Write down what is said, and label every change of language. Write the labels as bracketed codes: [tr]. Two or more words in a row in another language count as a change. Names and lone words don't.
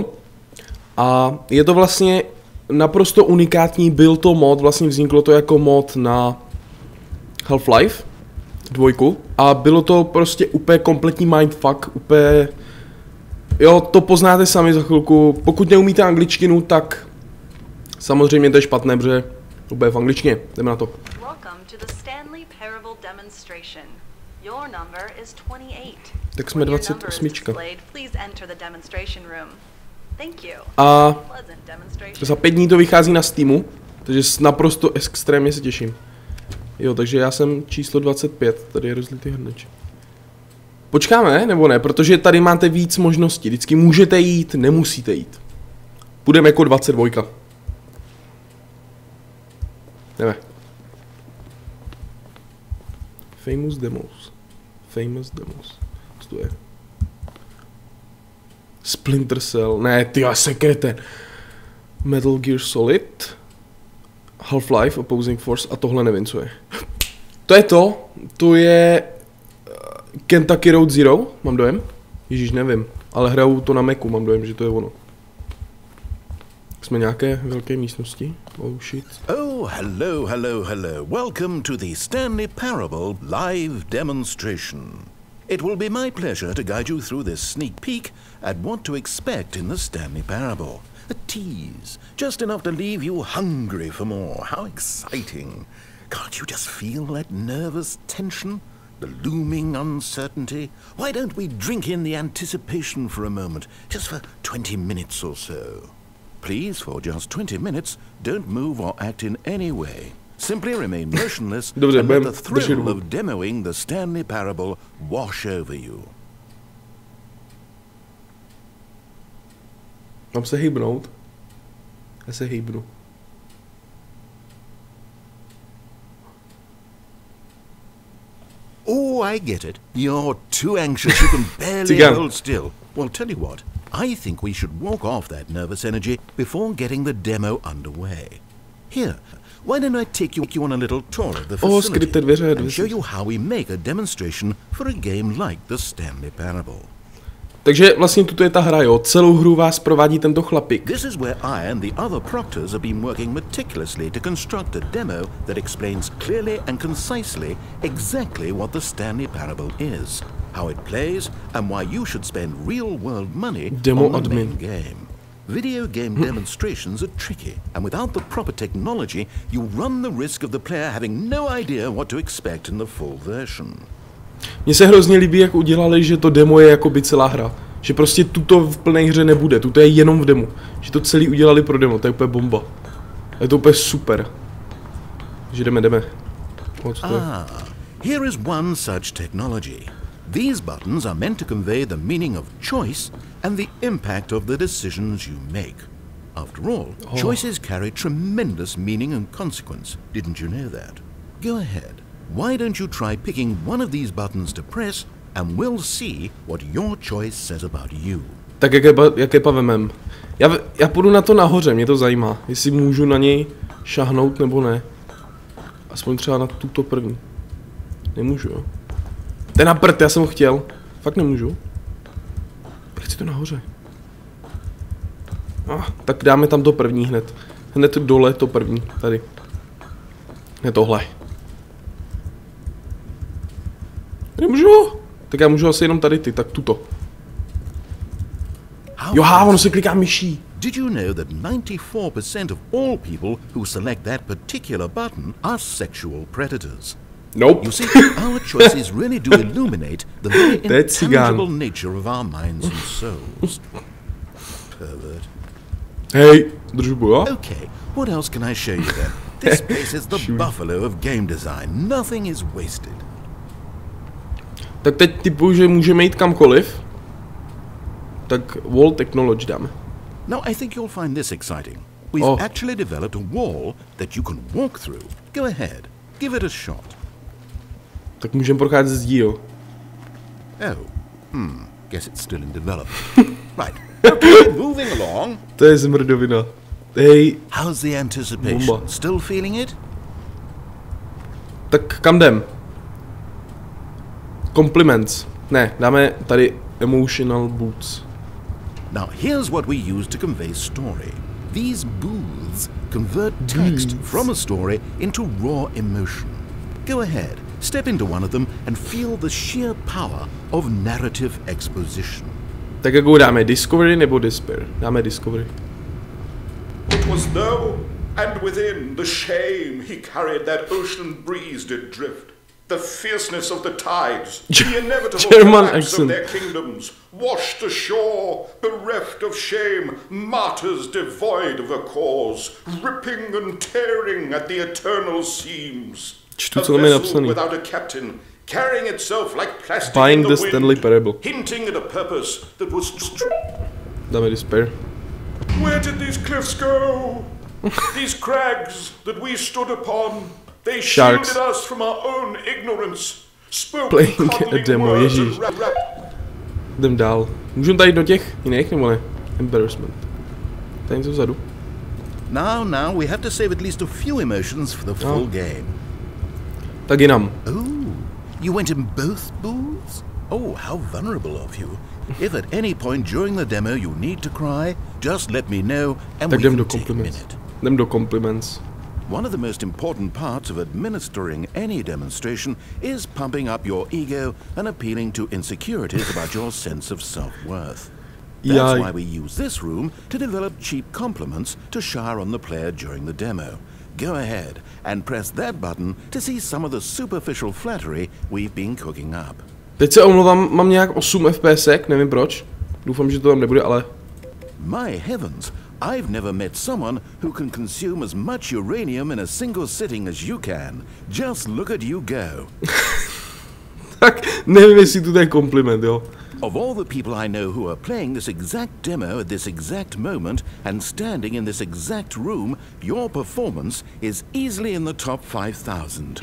[cs] A je to vlastně naprosto unikátní, byl to mod, vlastně vzniklo to jako mod na Half-Life 2 a bylo to prostě úplně kompletní mindfuck, úplně, jo, to poznáte sami za chvilku, pokud neumíte angličtinu, tak samozřejmě to je špatné, protože to bude v angličtině, jdeme na to. [en] Welcome to the Stanley Parable demonstration. Your number is 28. [cs] Tak jsme 28. [en] Please enter the demonstration room. Thank you. [cs] A za 5 dní to vychází na Steamu, takže naprosto extrémně se těším. Jo, takže já jsem číslo 25, tady je rozlitý hrneč. Počkáme, nebo ne, protože tady máte víc možností, vždycky můžete jít, nemusíte jít. Půjdeme jako 22. Jdeme. [en] Famous demos. Famous demos. [cs] Co to je? Splinter Cell. Ne, ty sekrete. Metal Gear Solid. Half-Life, Opposing Force a tohle nevím, co je. To je to. To je Kentucky Road Zero, mám dojem. Ježíš, nevím. Ale hraju to na Macu, mám dojem, že to je ono. Jsme nějaké velké místnosti. [en] Oh shit. Oh, hello, hello, hello. Welcome to the Stanley Parable live demonstration. It will be my pleasure to guide you through this sneak peek at what to expect in the Stanley Parable. A tease, just enough to leave you hungry for more. How exciting. Can't you just feel that nervous tension? The looming uncertainty? Why don't we drink in the anticipation for a moment, just for 20 minutes or so? Please, for just 20 minutes, don't move or act in any way. Simply remain motionless and let the thrill of demoing the Stanley Parable wash over you. [cs] Mám se hýbnout? Já se hýbnu. [en] Oh, I get it. You're too anxious you can barely hold still. Well, tell you what. I think we should walk off that nervous energy before getting the demo underway. Here, why don't I take you on a little tour of the facility and show you how we make a demonstration for a game like the Stanley Parable. [cs] Takže vlastně tuto je ta hra, jo. Celou hru vás provádí tento chlapík. [en] This is where I and the other proctors have been working meticulously to construct a demo that explains clearly and concisely exactly what the Stanley Parable is, how it plays, and why you should spend real-world money on the main game. Video game demonstrations are tricky, and without the proper technology, you run the risk of the player having no idea what to expect in the full version. [cs] Mně se hrozně líbí, jak udělali, že to demo je jakoby celá hra. Že prostě tuto v plné hře nebude, tuto je jenom v demo. Že to celý udělali pro demo, to je úplně bomba. Je to úplně super. Takže jdeme. [en] Here is one such technology. These buttons are meant to convey the meaning of choice and the impact of the decisions you make. After all, choices carry tremendous meaning and consequence. Didn't you know that? Go ahead. Why don't you try picking one of these buttons to press and we'll see what your choice says about you. [cs] Tak jaké pavemem? Já půjdu na to nahoře, mě to zajímá. Jestli můžu na něj šahnout nebo ne. Aspoň třeba na tuto první. Nemůžu, jo. To je na prd, já jsem ho chtěl. Fakt nemůžu. Chci to nahoře. Tak dáme tam to první hned. Hned dole to první, tady. Ne tohle. Nemůžu. Tak já můžu asi jenom tady ty, tak tuto. Jo, ono se kliká myší. [en] Did you know that 94% of all people who select that particular button are sexual predators? Nope. You see, our choices really do illuminate the very intangible nature of our minds and souls. Pervert. [cs] Hey, držbu, jo? [en] Okay, what else can I show you then? This place is the buffalo of game design. Nothing is wasted. [cs] Tak teď typu, že můžeme jít kamkoliv. Tak [en] wall technology [cs] dáme. [en] Now I think you'll find this exciting. We've actually developed a wall that you can walk through. Go ahead, give it a shot. [cs] Tak můžeme procházet zdí, jo. [en] Guess it's still in development. Right, okay, moving along. [cs] To je zmrdovina. Hej. [en] How's the anticipation? Still feeling it? [cs] Tak kam jdem? Compliments. Ne, dáme tady [en] emotional boots. Now here's what we use to convey story. These booths convert text from a story into raw emotion. Go ahead, step into one of them and feel the sheer power of narrative exposition. [cs] Tak jakou dáme? Discovery nebo Despair? Dáme Discovery. [en] It was low, and within the shame he carried that ocean breeze did drift. The fierceness of the tides, the inevitable German collapse accent. of their kingdoms, washed ashore, bereft of shame, martyrs devoid of a cause, ripping and tearing at the eternal seams. [cs] Čtu, A co tam je [en] vessel [cs] napsaný. [en] without a captain, carrying itself like plastic Buying in the the wind, Stanley Parable. hinting at a purpose that was [cs] Dáme Despair. [en] Where did these cliffs go? These crags that we stood upon, they Sharks. shielded us from our own ignorance. Spoke Playing a coddling demo, words [cs] ježíš. [en] and rap. [cs] Jdem dál. Můžeme tady do těch jiných, nebo ne? Embarrassment. Tady něco vzadu. [en] Now, we have to save at least a few emotions for the full game. [cs] Tak jinam. [en] Oh, you went in both booths? Oh, how vulnerable of you. If at any point during the demo you need to cry, just let me know and [cs] Tak [en] we [cs] jdem [en] can [cs] do [en] take a [cs] compliments. [en] minute. [cs] Jdem do compliments. [en] One of the most important parts of administering any demonstration is pumping up your ego and appealing to insecurities about your sense of self-worth. That's why we use this room to develop cheap compliments to shower on the player during the demo. Go ahead and press that button to see some of the superficial flattery we've been cooking up. [cs] Teď se omlouvám, mám nějak 8 FPSek, nevím proč. Doufám, že to tam nebude, ale... [en] My heavens, I've never met someone who can consume as much uranium in a single sitting as you can. Just look at you go. [cs] Tak nevím, jestli to je kompliment, jo. [en] Of all the people I know who are playing this exact demo at this exact moment and standing in this exact room, your performance is easily in the top 5,000.